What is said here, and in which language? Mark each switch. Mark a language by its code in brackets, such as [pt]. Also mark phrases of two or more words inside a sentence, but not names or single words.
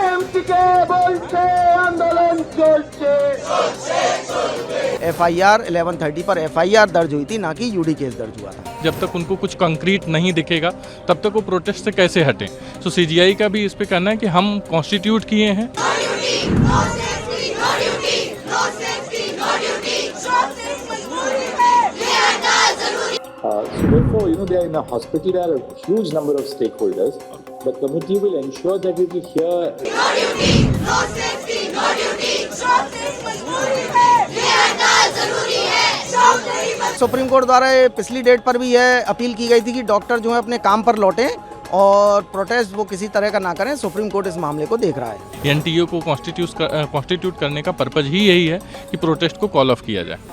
[hi] एमपी के बोलते आंदोलन चलते FIR 1130 पर FIR दर्ज हुई थी, ना कि [en] UD case [hi] दर्ज हुआ था। जब तक उनको कुछ कंक्रीट नहीं दिखेगा तब तक वो प्रोटेस्ट से कैसे हटें। तो CGI का भी इस पे कहना है कि हम कॉन्स्टिट्यूट किए हैं। [en] No duty, no safety, no duty, no safety, no duty. [hi] अशोक नहीं मजबूरी है, ये हड़ताल जरूरी है। [en] So therefore, they are in a hospital, there are a huge number of stakeholders. The committee will ensure that we will hear. No duty, no safety, no duty. [hi] अशोक नहीं मजबूरी है, ये हड़ताल जरूरी है। अशोक नहीं मजबूरी। सुप्रीम कोर्ट द्वारा ये पिछली डेट पर भी यह अपील की गई थी कि डॉक्टर जो है अपने काम पर लौटें और प्रोटेस्ट वो किसी तरह का ना करें। सुप्रीम कोर्ट इस मामले को देख रहा है। NTO को कॉन्स्टिट्यूट करने का पर्पज ही यही है कि प्रोटेस्ट को [en] call off [hi] किया जाए।